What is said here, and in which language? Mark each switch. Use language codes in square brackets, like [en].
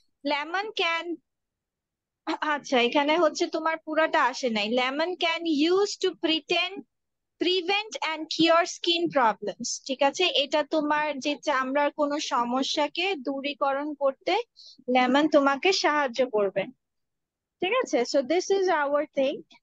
[en] Lemon can [bn] আচ্ছা এখানে হচ্ছে তোমার পুরাটা আসে নাই। [en] Lemon can use to prevent and cure skin problems. [bn] ঠিক আছে, এটা তোমার যে চামড়ার কোনো সমস্যাকে দূরীকরণ করতে লেমন তোমাকে সাহায্য করবে। ঠিক আছে, [en] so this is our thing.